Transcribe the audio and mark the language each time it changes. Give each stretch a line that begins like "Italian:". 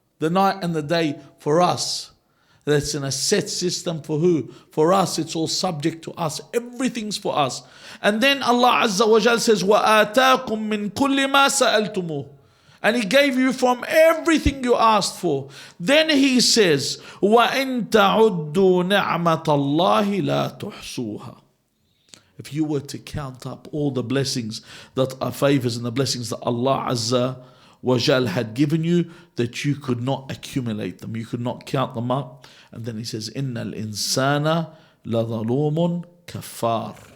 English: The night and the day for us. That's in a set system for who? For us, it's all subject to us. Everything's for us. And then Allah Azza wa Jal says,
Arabic: وَآتَاكُم مِّن كُلِّ مَا سَأَلْتُمُوهُ.
English: And He gave you from everything you asked for. Then He says,
Arabic: وَإِن تَعُدُّوا نِعْمَةَ اللَّهِ لَا تُحْصُوهَا.
English: If you were to count up all the blessings that are favors and the blessings that Allah Azza wa Jal had given you that you could not accumulate them, you could not count them up. And then he says,
Arabic: Innal insana la zalumun kafar.